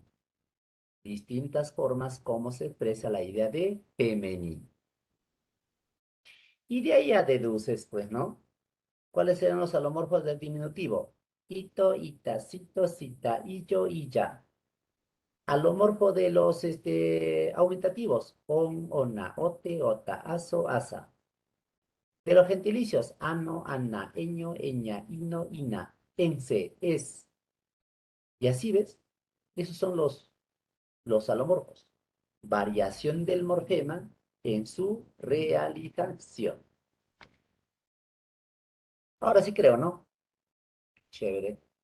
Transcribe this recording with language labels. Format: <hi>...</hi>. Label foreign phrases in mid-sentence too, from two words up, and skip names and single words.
<es>Distintas formas como se expresa la idea de femenino. Y de ahí ya deduces, pues, ¿no? ¿Cuáles serán los alomorfos del diminutivo? Ito, ita, cito, cita, illo, illa. Alomorfo de los aumentativos. On, ona, ote, ota, aso, asa. De los gentilicios. Ano, ana, eño, eña, ino, ina. Ense, es. Y así ves, esos son los alomorfos. Variación del morfema en su realización. Ahora sí creo, ¿no? Chévere.</es>